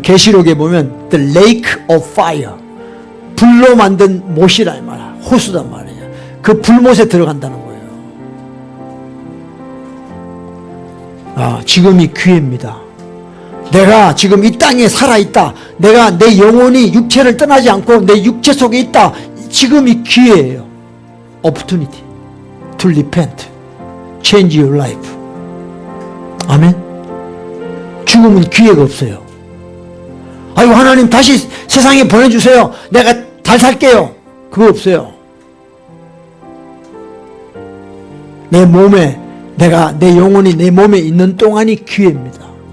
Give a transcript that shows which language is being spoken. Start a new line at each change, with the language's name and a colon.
Korean: 계시록에 보면 The Lake of Fire, 불로 만든 못이라 말이야. 호수단 말이야. 그 불못에 들어간다는 거예요. 지금이 기회입니다. 내가 지금 이 땅에 살아있다. 내가 내 영혼이 육체를 떠나지 않고 내 육체 속에 있다. 지금이 기회예요.
English: Opportunity to repent, change your life.
Korean: 아멘. 죽으면 기회가 없어요. 아이고 하나님 다시 세상에 보내주세요. 내가 잘 살게요. 그거 없어요. 내 몸에 내 영혼이 내 몸에 있는 동안이 기회입니다.